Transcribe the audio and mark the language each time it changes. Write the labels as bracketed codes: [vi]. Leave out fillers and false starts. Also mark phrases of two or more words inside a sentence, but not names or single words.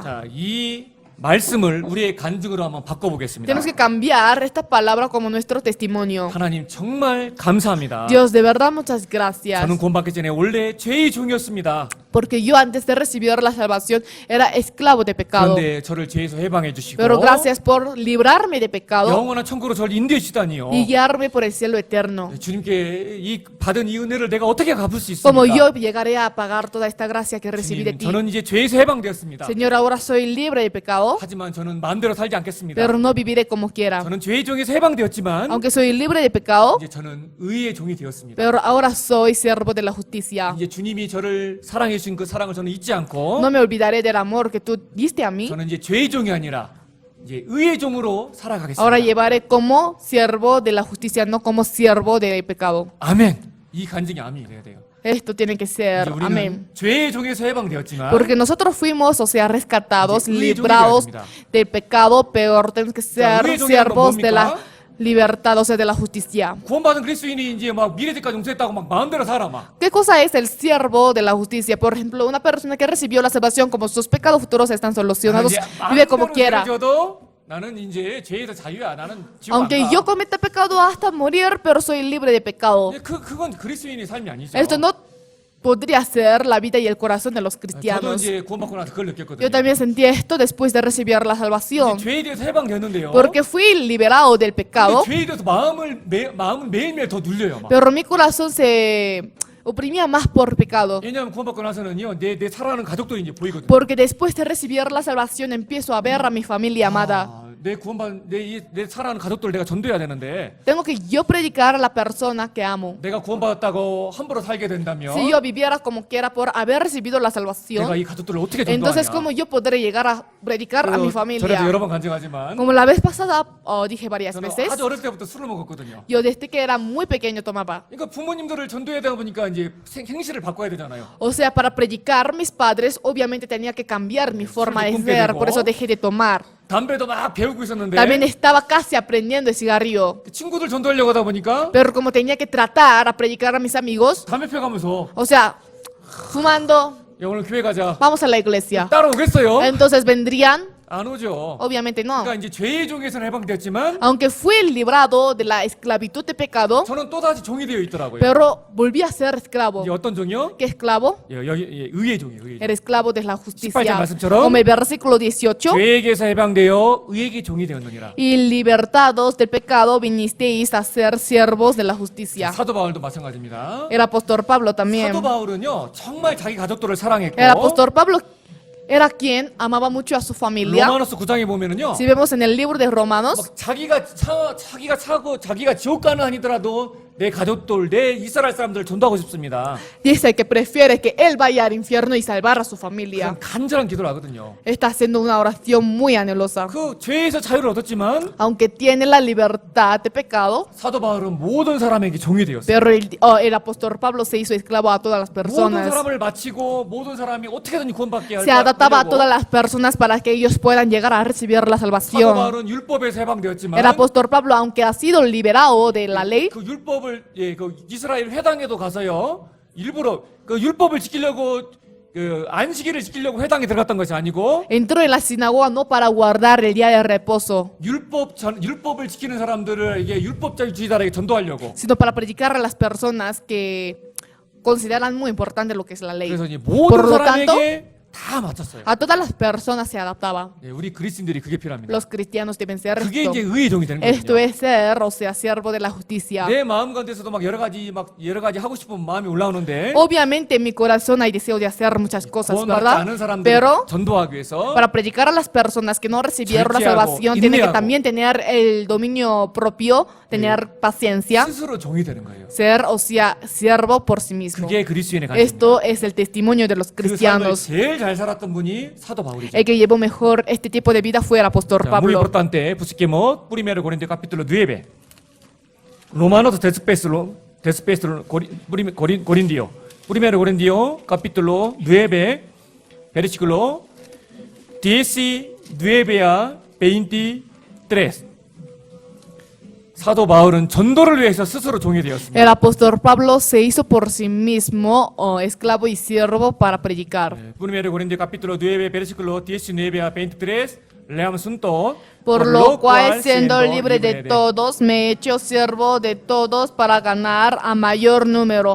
[ko] 자, 이 말씀을 우리의 간증으로 한번 바꿔보겠습니다. [es] Tenemos que cambiar esta palabra como nuestro testimonio. [ko] 하나님 정말 감사합니다. [es] Dios, de verdad, muchas gracias. [ko] 저는 구원받기 전에 원래 죄의 종이었습니다. [es] Porque yo antes de recibir la salvación era esclavo de pecado. [ko] 그런데 저를 죄에서 해방해 주시고 [es] Pero gracias por librarme de pecado [ko] 영원한 천국으로 저를 인도해 주시다니요. [es] y guiarme por el cielo eterno. [ko] 주님께 이 받은 이 은혜를 내가 어떻게 갚을 수 [es] Como [ko] 있습니까? [es] yo llegaré a pagar toda esta gracia que recibí de [ko] 주님, [es] ti. [ko] 저는 이제 죄에서 해방되었습니다. [es] Señor, ahora soy libre de pecado, [ko] 하지만 저는 마음대로 살지 않겠습니다. [es] pero no viviré como quiera. [ko] 저는 죄의 종에서 해방되었지만 [es] Aunque soy libre de pecado, [ko] 이제 저는 의의 종이 되었습니다. [es] pero ahora soy siervo de la justicia. [ko] 이제 주님이 저를 사랑해 주신 그 사랑을 저는 잊지 않고 [es] No me olvidaré del amor que tú diste a mí. [ko] 저는 이제 죄의 종이 아니라 이제 의의 종으로 살아가겠습니다. [es] Ahora llevaré como siervo de la justicia, no como siervo del pecado. [ko] 아멘. 이 간증이 아멘이 돼야 돼요. [es] Esto tiene que ser. [ko] 이제 우리는 [es] Amén. [ko] 죄의 종에서 해방되었지만 [es] Porque nosotros fuimos, o sea, rescatados, [ko] 이제 의의 종이 [es] librados [ko] 되어야 됩니다. [es] del pecado, pero tenemos que ser [ko] 의의 종이란 건 [es] siervos de la [ko] 뭡니까? [es] libertados de la justicia. [ko] 구원받은 그리스도인이 이제 막 미래지까지 용서했다고 막 마음대로 살아 막. [es] ¿Qué cosa es el siervo de la justicia? Por ejemplo, una persona que recibió la salvación, como sus pecados futuros están solucionados, vive como quiera. [ko] 도 나는 이제 죄에서 자유야. 나는 지옥 안 [es] Aunque [ko] 가. [es] yo cometa pecado hasta morir, pero soy libre de pecado. [ko] 그건 그리스도인의 삶이 아니죠. [es] Esto no podría ser la vida y el corazón de los [ko] 저도 [es] cristianos. [ko] 이제 구원받고 나서 그걸 느꼈거든요. [es] Yo también sentí esto después de recibir la salvación, [ko] 이제 죄에 대해서 해방되는데요. [es] porque fui liberado del pecado, [ko] 근데 죄에 대해서 마음은 매일매일 더 눌려요. 막. [es] pero mi corazón se oprimía más por pecado. [ko] 왜냐하면 구원받고 나서는요, 내 사랑하는 가족들이 이제 보이거든요. [es] Porque después de recibir la salvación empiezo a ver a mi familia amada. [ko] 내 사랑하는 가족들 내가 전도해야 되는데 [es] Tengo que yo predicar a la persona que amo. [ko] 내가 구원받았다고 함부로 살게 된다면 [es] Si yo viviera como quiera por haber recibido la [ko] 내가 [es] salvación, [ko] 이 가족들을 어떻게 [es] entonces [ko] 전도하냐. [es] ¿cómo yo podré llegar a predicar a mi [ko] 전에도 [es] familia? [ko] 여러 번 간증하지만 [es] Como la vez pasada dije varias [ko] 저는 [es] veces, [ko] 아주 어렸을 때부터 술을 먹었거든요. [es] yo desde que era muy pequeño tomaba. [ko] 그러니까 부모님들을 전도해야 되다 보니까 이제 행실을 바꿔야 되잖아요. [es] O sea, para predicar mis padres, obviamente tenía que cambiar mi forma de ser, por eso dejé de tomar. [ko] 담배도 막 배우고 있었는데 [es] También estaba casi aprendiendo el cigarrillo, [ko] 친구들 전도하려고 하다 보니까 [es] pero como tenía que tratar a predicar a mis amigos, [ko] 담배 펴가면서 [es] o sea, fumando, [ko] 야 오늘 교회 가자. [es] vamos a la iglesia. [ko] 따라오겠어요? [es] Entonces vendrían, [ko] 안 오죠. [es] obviamente no. [ko] 그러니까 이제 죄의 종에서는 해방됐지만 [es] Aunque fui librado de la esclavitud de pecado, [ko] 저는 또다시 종이 되어 있더라고요. [es] pero volví a ser esclavo. [ko] 이게 어떤 종이요? [es] ¿Qué esclavo? [ko] 여기 의의 종이에요. 의의 종. [es] El esclavo de la [ko] 18절 [es] justicia. [ko] 말씀처럼 [es] Como el versículo 18. [ko] 죄에게서 해방되어 의에게 종이 되었느니라. [es] Y libertados del pecado vinisteis a ser siervos de la justicia. [ko] 사도 바울도 마찬가지입니다. [es] El apóstol Pablo también. [ko] 사도 바울은요 정말 자기 가족들을 사랑했고 [es] El apóstol Pablo era quien amaba mucho a su familia. [ko] 로마노스 9장에 보면은요 [es] Si vemos en el libro de Romanos, [ko] 막 자기가 차고 자기가 지옥 가는 아니더라도 내 가족들 내 이스라엘 사람들을 전도하고 싶습니다. [es] dice que prefiere que él vaya al infierno y salvar a su familia. [ko] 그런 간절한 기도를 하거든요. [es] Está haciendo una oración muy anhelosa. [ko] 그 죄에서 자유를 얻었지만 [es] Aunque tiene la libertad de pecado, [ko] 사도 바울은 모든 사람에게 종이 되었어요. [es] pero el apóstol Pablo se hizo esclavo a todas las [ko] 모든 [es] personas. [ko] 사람을 마치고 모든 사람이 어떻게든지 구원받게 [es] Se adaptaba a [ko] 하려고 [es] todas las personas para que ellos puedan llegar a recibir la [ko] 사도 [es] salvación. [ko] 바울은 율법에서 해방되었지만 [es] El apóstol Pablo, aunque ha sido liberado de la ley, [ko] 그 율법을 그 이스라엘 회당에도 가서요 일부러 그 율법을 지키려고 그 안식일을 지키려고 회당에 들어갔던 것이 아니고 [es] entró en la sinagoga no para guardar el día de reposo, [ko] 율법을 지키는 사람들을 이게 율법주의자에게 전도하려고. [es] sino para predicar a las personas que consideran muy importante lo que es la ley. [ko] 그래서 이제 [es] Por [ko] 모든 [es] lo tanto, [ko] 사람에게 다 맞췄어요. [es] a todas las personas se adaptaba. [ko] 예, 우리 그리스도인들이 그게 필요합니다. [es] Los cristianos deben ser [ko] 그게 [es] esto. [ko] 이제 의의 종이 되는 [es] Esto [ko] 거거든요. [es] es ser, o sea, siervo de la justicia. [ko] 내 마음 가운데서도 막 여러 가지 하고 싶은 마음이 올라오는데 [es] Obviamente en mi corazón hay deseo de hacer muchas cosas, [ko] 구원받지 [es] ¿verdad? [ko] 않은 사람들 [es] Pero [ko] 전도하기 위해서 [es] para predicar a las personas que no recibieron la [ko] 절제하고, [es] salvación, tiene que [ko] 인내하고. [es] también tener el dominio propio, tener paciencia, [ko] 스스로 종이 되는 거예요. [es] ser, o sea, siervo por sí mismo. [ko] 그게 그리스도인의 간증입니다. [es] Esto es el testimonio de los [ko] 그 삶을 [es] cristianos. [ko] 제일 잘 살았던 분이 사도 바울이죠. [es] El que llevó mejor este tipo de vida fue el apóstol Muy Pablo. importante, busquemos primero Corintios capítulo 9. Romanos Corintios. Primero Corintios capítulo 9, versículo 19 a 23. [ko] 사도 바울은 전도를 위해서 스스로 종이 되었습니다. [es] El apóstol Pablo se hizo por sí mismo esclavo y siervo para predicar. Primero Corintios capítulo 9, versículo 19 a 23. Leamos juntos. Por lo cual, siendo libre de todos, me he hecho siervo de todos para ganar a mayor número.